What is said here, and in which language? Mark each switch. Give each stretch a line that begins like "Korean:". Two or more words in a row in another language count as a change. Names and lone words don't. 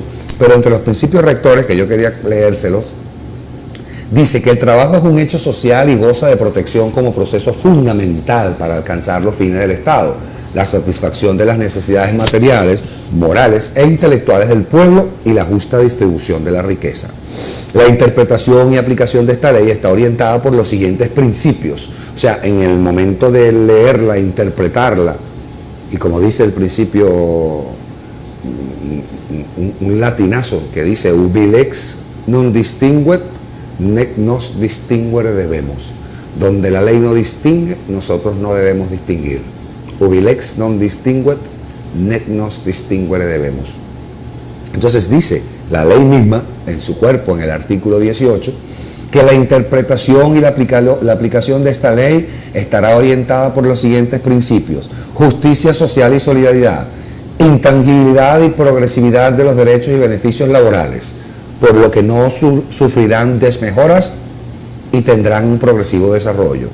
Spanish: Pero entre los principios rectores, que yo quería leérselos, dice que el trabajo es un hecho social y goza de protección como proceso fundamental para alcanzar los fines del Estado, la satisfacción de las necesidades materiales, morales e intelectuales del pueblo y la justa distribución de la riqueza. La interpretación y aplicación de esta ley está orientada por los siguientes principios. O sea, en el momento de leerla, interpretarla, y como dice el principio, un latinazo que dice
Latin: ubi lex non distinguet, nec nos distinguere debemos.
Spanish: Donde la ley no distingue, nosotros no debemos distinguir.
Latin: Ubi lex non distinguet, nec nos distinguere debemos.
Spanish: Entonces dice la ley misma, en su cuerpo, en el artículo 18, que la interpretación y la aplicación de esta ley estará orientada por los siguientes principios: justicia social y solidaridad, intangibilidad y progresividad de los derechos y beneficios laborales, por lo que no sufrirán desmejoras y tendrán un progresivo desarrollo.